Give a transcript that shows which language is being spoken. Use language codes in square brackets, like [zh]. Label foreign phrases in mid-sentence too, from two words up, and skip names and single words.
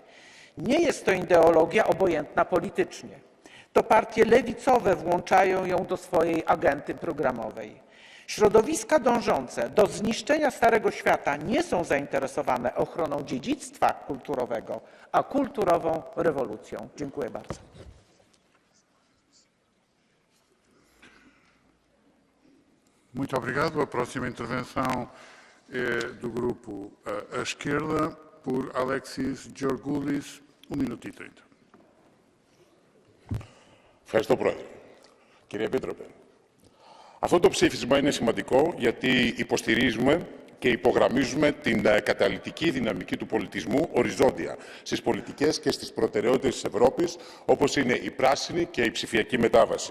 [pl] Nie jest to ideologia obojętna politycznie. To partie lewicowe włączają ją do swojej agendy programowej. Środowiska dążące do zniszczenia Starego Świata nie są zainteresowane ochroną dziedzictwa kulturowego, a kulturową rewolucją. Dziękuję bardzo. [pt] Muito obrigado. A próxima intervenção é do grupo à esquerda, por Alexis Georgoulis, 1 minuto e 30. [el] Ευχαριστώ, Πρόεδρε. Κύριε Επίτροπε, αυτό το ψήφισμα είναι σημαντικό γιατί υποστηρίζουμε και υπογραμμίζουμε την καταλυτική δυναμική του πολιτισμού οριζόντια στις πολιτικές και στις προτεραιότητες της Ευρώπης, όπως είναι η πράσινη και η ψηφιακή μετάβαση.